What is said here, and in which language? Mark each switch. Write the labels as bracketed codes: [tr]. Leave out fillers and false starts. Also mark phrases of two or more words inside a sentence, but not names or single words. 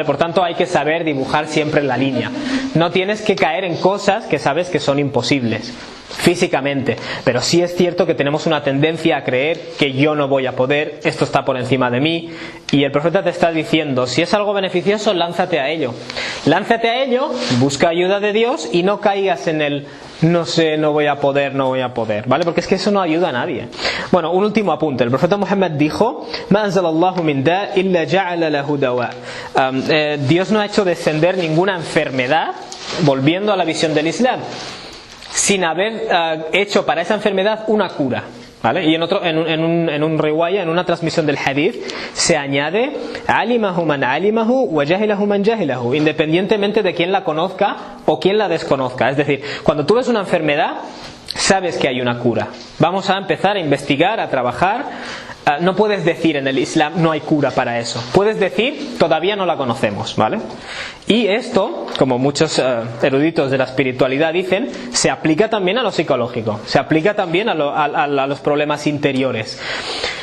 [es] Por tanto, hay que saber dibujar siempre la línea. No tienes que caer en cosas que sabes que son imposibles físicamente, pero sí es cierto que tenemos una tendencia a creer que yo no voy a poder, esto está por encima de mí, y el profeta te está diciendo, si es algo beneficioso, lánzate a ello, busca ayuda de Dios y no caigas en el no sé, no voy a poder, ¿vale? Porque es que eso no ayuda a nadie. Bueno, un último apunte. El profeta Muhammad dijo, [ar] "ما أنزل الله من داء إلا جعل له دواء." [es] Dios no ha hecho descender ninguna enfermedad, volviendo a la visión del Islam, sin haber hecho para esa enfermedad una cura, ¿vale? Y en un riwaya, en una transmisión del hadith, se añade [ar] علمه من علمه وجهله من جهله, [es] independientemente de quién la conozca o quién la desconozca. Es decir, cuando tú ves una enfermedad, sabes que hay una cura. Vamos a empezar a investigar, a trabajar. No puedes decir en el Islam no hay cura para eso. Puedes decir todavía no la conocemos, ¿vale? Y esto, como muchos eruditos de la espiritualidad dicen, se aplica también a lo psicológico, se aplica también a los problemas interiores.